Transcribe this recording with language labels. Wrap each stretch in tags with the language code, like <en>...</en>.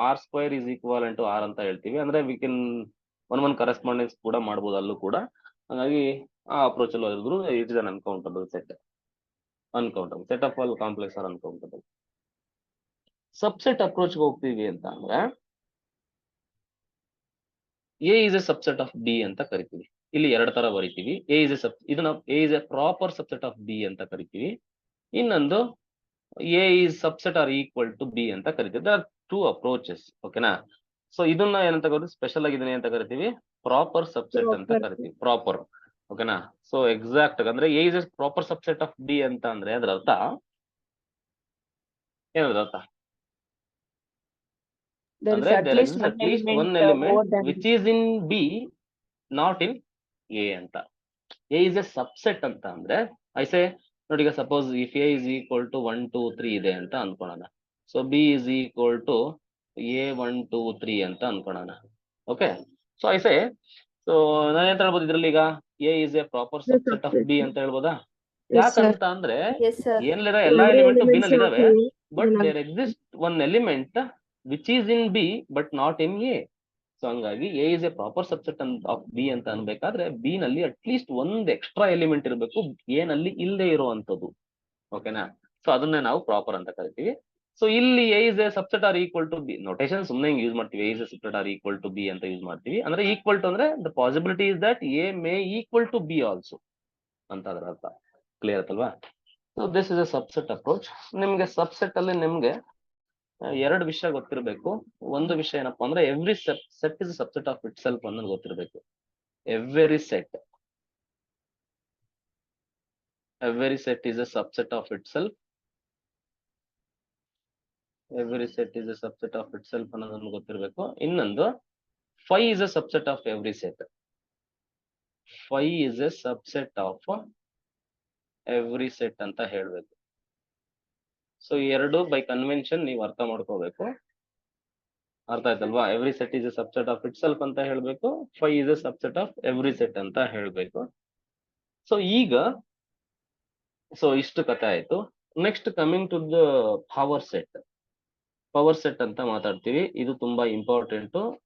<en>R² is equivalent to R</en> <kn>ಅಂತ ಹೇಳ್ತೀವಿ. ಅಂದ್ರೆ ವಿ ಕೆನ್ ಒನ್ ಕರೆಸ್ಪಾಂಡೆನ್ಸ್ ಕೂಡ ಮಾಡ್ಬೋದು ಅಲ್ಲೂ ಕೂಡ. ಹಾಗಾಗಿ ಆ ಅಪ್ರೋಚ್ ಅಲ್ಲಿ ಇರಿದ್ರು</kn> <en>It is an uncountable set.</en> <kn>Set of all complex R uncountable. Subset approach ಹೋಗ್ತೀವಿ ಅಂತ ಅಂದ್ರೆ A is A subset of B ಅಂತ ಕರಿತೀವಿ. ಇಲ್ಲಿ ಎರಡು ತರ ಬರಿತೀವಿ. ಇದನ್ನ</kn> <en>A is a proper subset of B</en> <kn>ಅಂತ ಕರಿತೀವಿ. ಇನ್ನೊಂದು A is subset R equal to B ಅಂತ ಕರಿತೀವಿ. There are two approaches. ಓಕೆನಾ? ಸೊ ಇದನ್ನ ಏನಂತ ಕರಿತೀವಿ, ಸ್ಪೆಷಲ್ ಆಗಿದ್ದೀನಿ ಅಂತ ಕರಿತೀವಿ, ಪ್ರಾಪರ್ ಸಬ್ಸೆಟ್ ಅಂತ ಕರಿತೀವಿ. ಪ್ರಾಪರ್. ಓಕೆನಾ? ಸೊ ಎಕ್ಸಾಕ್ಟ್ ಅಂದ್ರೆ A is A proper subset of B ಅಂತ ಅಂದ್ರೆ ಅದ್ರ ಅರ್ಥ ಏನದ್ರ ಅರ್ಥ ಅಂದ್ರೆ</kn> <en>there exists at least one element which is in B not in A ಅಂತ.</en> <kn>A is a subset ಅಂತ ಅಂದ್ರೆ I say ನೋಡಿ, ಈಗ suppose if A is equal to 1 2 3 ಇದೆ ಅಂತ ಅನ್ಕೊಳ್ಳೋಣ.</kn> <en>So B is equal to A 1 2 3 ಅಂತ ಅನ್ಕೊಳ್ಳೋಣ. Okay?</en> <kn>So I say, so ನಾನು ಎಂತ ಹೇಳ್ಬೋದು ಇದ್ರಲ್ಲಿ, ಈಗ A is a proper subset of B ಅಂತ ಹೇಳ್ಬೋದಾ? ಯಾಕಂತ ಅಂದ್ರೆ</kn> <en>Yes, sir.</en> <kn>ಏನಿಲ್ಲ ಎಲ್ಲಾ ಎಲಿಮೆಂಟ್ ಬಿ ನಲ್ಲಿ ಇದಾವೆ,</kn> <en>But there exist one element which is in B but not in A.</en> <kn>So ಹಂಗಾಗಿ A is A proper subset of B ಅಂತ ಅನ್ಬೇಕಾದ್ರೆ ಬಿ ನಲ್ಲಿ ಅಟ್ಲೀಸ್ಟ್ ಒಂದ್ ಎಕ್ಸ್ಟ್ರಾ ಎಲಿಮೆಂಟ್ ಇರಬೇಕು ಎ ನಲ್ಲಿ ಇಲ್ಲದೆ ಇರುವಂತದ್ದು. ಓಕೆನಾ? ಸೊ ಅದನ್ನೇ ನಾವು ಪ್ರಾಪರ್ ಅಂತ ಕರಿತೀವಿ. ಸೊ ಇಲ್ಲಿ A is A subset R equal to B notation ಸುಮ್ಮನೆ ಯೂಸ್ ಮಾಡ್ತೀವಿ. A is A subset R equal to B ಅಂತ ಯೂಸ್ ಮಾಡ್ತೀವಿ. ಅಂದ್ರೆ ಈಕ್ವಲ್ ಟು ಅಂದ್ರೆ</kn> <en>the possibility is that A may equal to B also</en> <kn>ಅಂತ ಅದರ ಅರ್ಥ. ಕ್ಲಿಯರ್ ಆಯ್ತಲ್ವಾ? So this is A subset approach. ನಿಮ್ಗೆ ಸಬ್ಸೆಟ್ ಅಲ್ಲಿ ನಿಮ್ಗೆ ಎರಡು ವಿಷಯ ಗೊತ್ತಿರಬೇಕು. ಒಂದು ವಿಷಯ ಏನಪ್ಪಾ ಅಂದ್ರೆ every set is subset of it self ಅನ್ನೋದು ಗೊತ್ತಿರಬೇಕು.</kn> <en>Every set is a subset of itself. Every set is a subset of itself</en> <kn>ಅನ್ನೋದನ್ನು ಗೊತ್ತಿರಬೇಕು.</kn> <en>ಇನ್ನೊಂದು phi is a subset of every set. Phi is a subset of every set ಅಂತ ಹೇಳ್ಬೇಕು.</en> <kn>So ಎರಡು by convention ನೀವು ಅರ್ಥ ಮಾಡ್ಕೋಬೇಕು. ಅರ್ಥ ಆಯ್ತಲ್ವಾ?</kn> <en>every set is a subset of itself</en> <kn>ಅಂತ ಹೇಳ್ಬೇಕು,</kn> <en>Phi is a subset of every set ಅಂತ ಹೇಳ್ಬೇಕು.</en> <kn>ಸೊ ಈಗ ಇಷ್ಟು ಕಥೆ ಆಯ್ತು. Next coming to the power set. Power set ಅಂತ ಮಾತಾಡ್ತೀವಿ, ಇದು ತುಂಬಾ ಇಂಪಾರ್ಟೆಂಟ್.</kn>